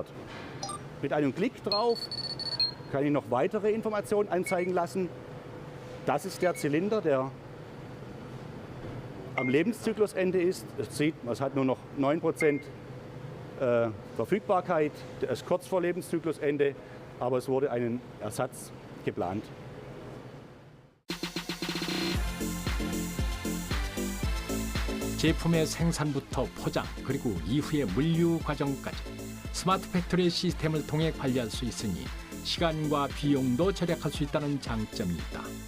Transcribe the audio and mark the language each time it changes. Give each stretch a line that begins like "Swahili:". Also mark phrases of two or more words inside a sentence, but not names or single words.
German: Mit einem Klick drauf kann ich noch weitere Informationen anzeigen lassen. Das ist der Zylinder, der am Lebenszyklusende ist. Es hat nur noch 9% Verfügbarkeit. Der ist kurz vor Lebenszyklusende, aber es wurde ein Ersatz geplant.
Korean: 제품의 생산부터 포장 그리고 이후의 물류 과정까지 스마트 팩토리 시스템을 통해 관리할 수 있으니 시간과 비용도 절약할 수 있다는 장점이 있다.